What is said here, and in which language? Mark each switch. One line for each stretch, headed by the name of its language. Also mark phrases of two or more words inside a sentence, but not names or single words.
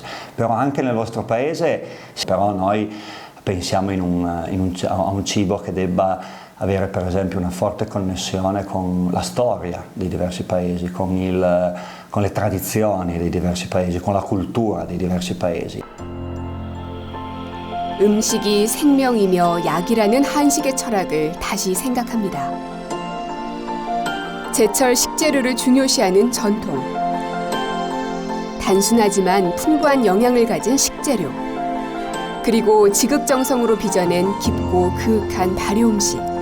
Italian: Però anche nel vostro paese, però noi pensiamo a un cibo che debba avere per esempio una forte connessione con la storia dei diversi paesi, con le tradizioni dei diversi paesi, con la cultura dei diversi paesi.
Korean: 음식이 생명이며 약이라는 한식의 철학을 다시 생각합니다. 제철 식재료를 중요시하는 전통. 단순하지만 풍부한 영양을 가진 식재료. 그리고 지극정성으로 빚어낸 깊고 그윽한 발효 음식.